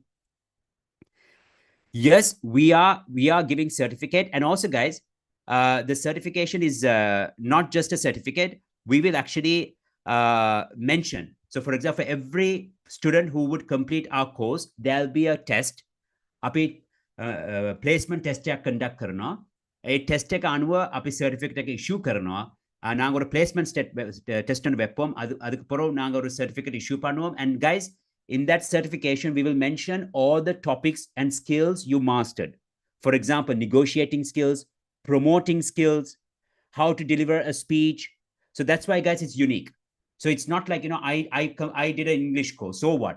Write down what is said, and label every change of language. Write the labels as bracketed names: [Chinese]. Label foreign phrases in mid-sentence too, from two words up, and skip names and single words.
[English] Yes, we are giving certificate. And also, guys, the certification is not just a certificate. We will actually mention. So for example, for every student who would complete our course, there'll be a test. [Sinhala] අපි [English] placement test [Sinhala] එකක් කන්ඩක්ට් කරනවා. ඒ ටෙස්ට් එක අනුව අපි සර්ටිෆිකේට් එක ඉෂුව කරනවා. [Tamil] நாங்க ஒரு [English] placement test [Tamil] வைப்போம். அதுக்கு பிறகு நாங்க ஒரு [English] certificate issue [Tamil] பண்ணுவோம். [English] And guys, in that certification, we will mention all the topics and skills you mastered. For example, negotiating skills, promoting skills, how to deliver a speech. So that's why, guys, it's unique. So it's not like, I did an English course, so what?